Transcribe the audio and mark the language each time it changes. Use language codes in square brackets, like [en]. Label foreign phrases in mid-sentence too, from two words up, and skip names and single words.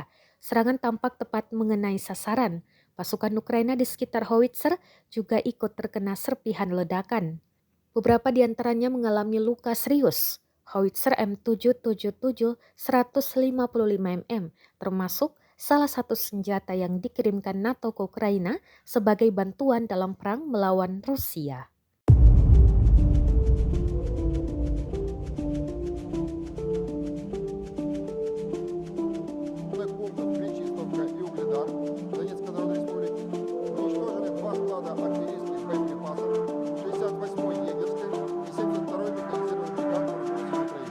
[id] Serangan tampak tepat mengenai sasaran. Pasukan Ukraina di sekitar howitzer juga ikut terkena serpihan ledakan. Beberapa di antaranya mengalami luka serius. Howitzer M777 155 mm termasuk salah satu senjata yang dikirimkan NATO ke Ukraina sebagai bantuan dalam perang melawan Rusia. [ru] Пунктов Причистовка и Угледар Донецкой Народной Республики уничтожены два склада артиллерийских боеприпасов 68-й егерской и 72-й механизированной бригад вооруженных сил Украины.